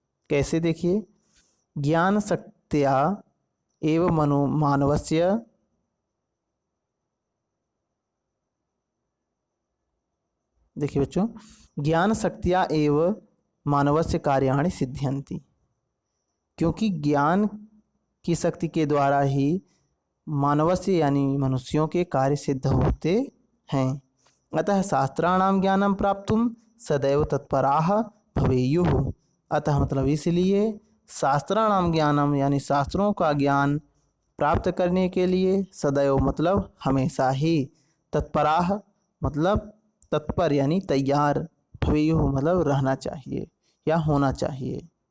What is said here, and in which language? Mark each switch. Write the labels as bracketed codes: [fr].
[hi] कैसे, देखिए, ज्ञान शक्त्या एव मानवस्य, देखिए बच्चों, [sa] ज्ञान शक्त्या एव मानवस्य कार्याणि सिद्ध्यन्ति, [hi] क्योंकि ज्ञान की शक्ति के द्वारा ही मानवस्य यानी मनुष्यों के कार्य सिद्ध होते हैं। [sa] अतः शास्त्राणाम ज्ञानम प्राप्तुम सदैव तत्पराः भवेयुः। [hi] अतः मतलब इसलिए [sa] शास्त्राणाम ज्ञानम [hi] यानी शास्त्रों का ज्ञान प्राप्त करने के लिए सदैव मतलब हमेशा ही, तत्पराः मतलब तत्पर यानी तैयार, भवेयुः मतलब रहना चाहिए या होना चाहिए।